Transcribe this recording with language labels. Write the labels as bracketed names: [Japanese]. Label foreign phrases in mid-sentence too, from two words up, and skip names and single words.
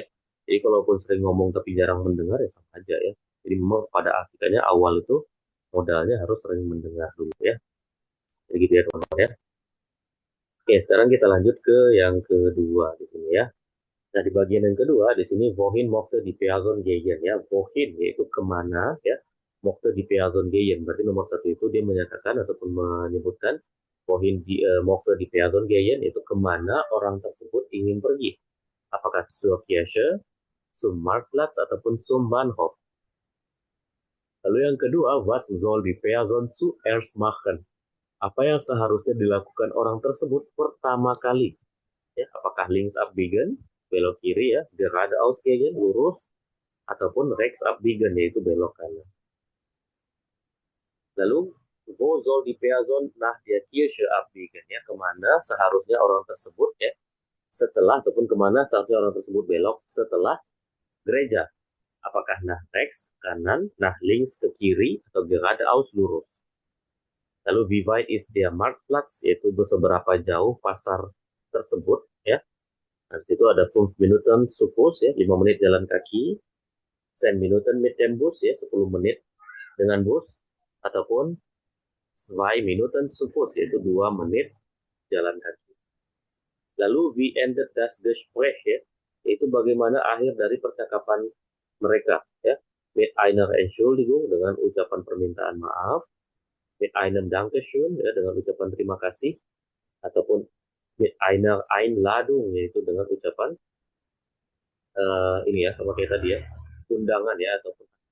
[Indonesian] Jadi kalaupun sering ngomong tapi jarang mendengar ya sama aja ya. Jadi memang pada akhirnya awal itu modalnya harus sering mendengar dulu ya. Jadi gitu ya teman-teman ya. Oke, sekarang kita lanjut ke yang kedua di sini ya. Nah, di bagian yang kedua, di sini [German] wohin mochte die Person gehen [Indonesian] ya. Wohin yaitu kemana ya. [German] Mochte die Person gehen. [Indonesian] Berarti nomor 1 itu dia menyatakan ataupun menyebutkan [German] wohin mochte die Person gehen [Indonesian] itu kemana orang tersebut ingin pergi. Apakah [German] zur Kirche, zum Marktplatz [Indonesian] ataupun [German] zum Bahnhof. [Indonesian] Lalu yang kedua, [German] was soll die Person zuerst machen? [Indonesian] Apa yang seharusnya dilakukan orang tersebut pertama kali? Ya, apakah [German] links abbiegen, [Indonesian] belok kiri ya, [German] geradeaus gehen, [Indonesian] lurus, ataupun [German] rechts abbiegen, [Indonesian] yaitu belok kanan. Lalu, [German] wo soll die Person nach der Kirche abbiegen? [Indonesian] Ya, kemana seharusnya orang tersebut ya, setelah ataupun kemana seharusnya orang tersebut belok setelah gereja? Apakah [German] nah rechts [Indonesian] kanan, [German] nah links [Indonesian] ke kiri, atau geradeaus lurus? Lalu, [German] wie weit ist der Marktplatz? [Indonesian] Yaitu seberapa jauh pasar tersebut ya. Nah, situ ada 5 [German] Minuten zu Fuß [Indonesian] ya, 5 menit jalan kaki. 10 [German] Minuten mit dem Bus [Indonesian] ya, 10 menit dengan bus. [German] Ataupun 2 Minuten zu Fuß, [Indonesian] yaitu 2 menit jalan kaki. Lalu, [German] wie endet das Gespräch [Indonesian] ya, yaitu bagaimana akhir dari percakapan mereka ya. [German] Mit einer Entschuldigung, [Indonesian] dengan ucapan permintaan maaf. [German] Mit einem Dankeschön [Indonesian] ya, dengan ucapan terima kasih. [German] Ataupun mit einer Einladung, [Indonesian] yaitu dengan ucapan ini ya, sama kayak tadi ya, undangan ya ataupun.